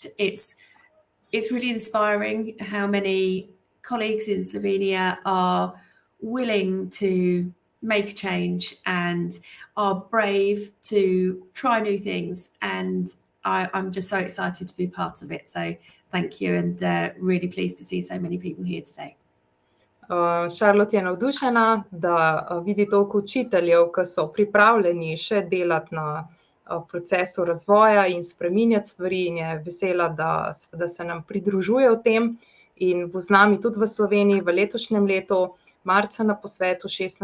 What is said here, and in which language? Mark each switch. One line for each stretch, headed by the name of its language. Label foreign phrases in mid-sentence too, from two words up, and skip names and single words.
English: It's really inspiring how many colleagues in Slovenia are willing to make change and are brave to try new things, and I'm just so excited to be part of it. So thank you, and really pleased to see so many people here today.
Slovenian: Charlotte je navdušena, da vidi toliko učiteljev, ki so pripravljeni še delati na procesu razvoja in spreminjati stvari, in je vesela, da se nam pridružuje v tem in bo z nami tudi v Sloveniji v letošnjem letu, marca na posvetu 16.